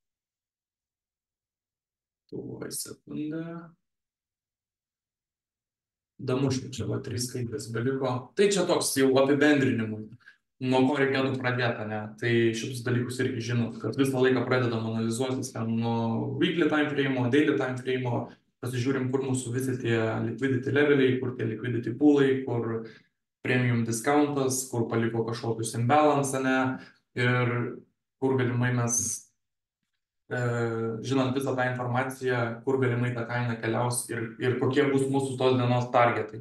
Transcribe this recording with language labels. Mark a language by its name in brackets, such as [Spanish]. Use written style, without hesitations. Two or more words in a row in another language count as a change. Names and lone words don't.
[Lithuanian] Tuoj sekundę. Damuškiu, čia va 3 skaidrės beliko. Tai čia toks jau apibendrinimui. Nuo ko reikėtų pradėti, ne? Tai šitus dalykus irgi žinot, kad visą laiką pradedam analizuotis ten nuo [English] weekly time frame, daily time frame, [Lithuanian] pasižiūrim, kur mūsų visi tie [English] liquidity leveliai, [Lithuanian] kur tie [English] liquidity poolai, [Lithuanian] kur [English] premium discountas, [Lithuanian] kur paliko kažkokius imbalance, ne? Ir kur galimai mes, žinant visą tą informaciją, kur galimai ta kaina keliaus ir kokie bus mūsų tos dienos targetai.